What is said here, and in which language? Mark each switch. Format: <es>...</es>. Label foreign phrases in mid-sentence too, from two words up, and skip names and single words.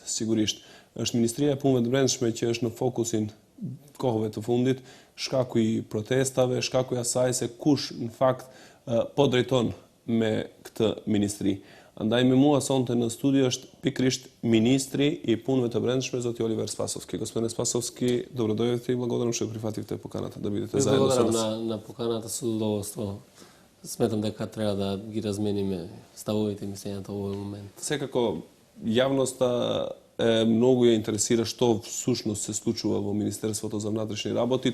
<sq>Sigurisht, është Ministria e Punëve të Brendshme që është në fokusin kohëve të fundit, shkaku i protestave, shkaku i asaj se kush në fakt po drejton me këtë ministri. Andaj me mua sonte në studio është pikrisht Ministri i Punëve të Brendshme, zoti Oliver Spasovski.</sq> <sr>Gospodine Spasovski, dobrodošli</sr> <mk>i благодарам што прифативте поканата да бидете заедно со нас. Благодарам на поканата, со задоволство. Сметам дека треба да ги размениме ставовите и мислењата во овој момент. Секако јавноста многу ја интересира што всушност се случува во Министерството за внатрешни работи.</mk>